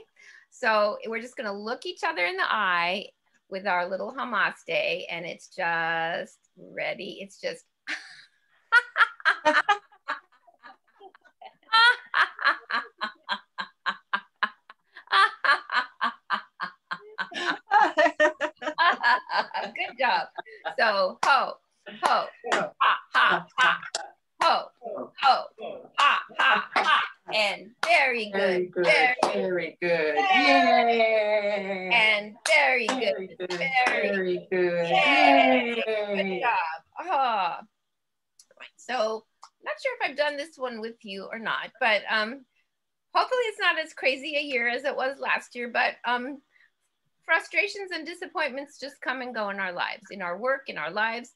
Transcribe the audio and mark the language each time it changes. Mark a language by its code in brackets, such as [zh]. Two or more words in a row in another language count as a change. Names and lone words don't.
[en] So we're just gonna look each other in the eye with our little Namaste, and it's just ready. It's just good job. So ho, ho, ha, ha, ha, ho, ho, ha, ha, ha. And very good. Very good. Yay! And very good. Very good. Yay! Yay! Good job. Oh. So I'm not sure if I've done this one with you or not, but hopefully it's not as crazy a year as it was last year, but frustrations and disappointments just come and go in our lives, in our work, in our lives.